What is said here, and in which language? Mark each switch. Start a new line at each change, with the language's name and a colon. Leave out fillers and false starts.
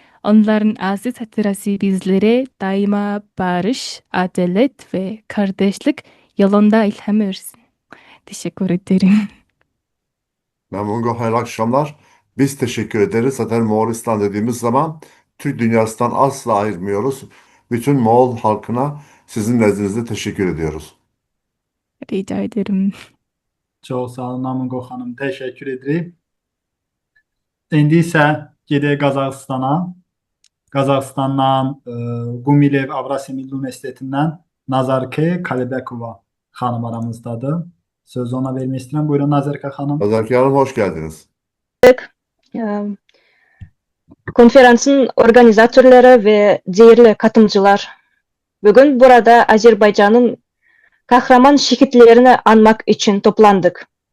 Turkish: Onların aziz hatırası bizlere daima barış, adalet ve kardeşlik yolunda ilham versin. Teşekkür ederim. Namungo, hayırlı akşamlar. Biz teşekkür ederiz. Zaten Moğolistan dediğimiz zaman Türk dünyasından asla ayırmıyoruz. Bütün Moğol halkına sizin nezdinizde teşekkür ediyoruz. Rica ederim.
Azerbaijani: Çox sağ olun Namunqo xanım, təşəkkür edirik. İndi isə gedək Qazaxıstana. Qazaxıstandan Gumilev Avrasiya Milli Universitetindən Nazarke Kalibekova xanım aramızdadır. Sözü ona vermək istəyirəm. Buyurun Nazarke xanım.
Turkish: Nazarke Hanım hoş geldiniz. Konferansın organizatörleri ve değerli katılımcılar, bugün burada Azerbaycan'ın kahraman şehitlerini anmak için toplandık.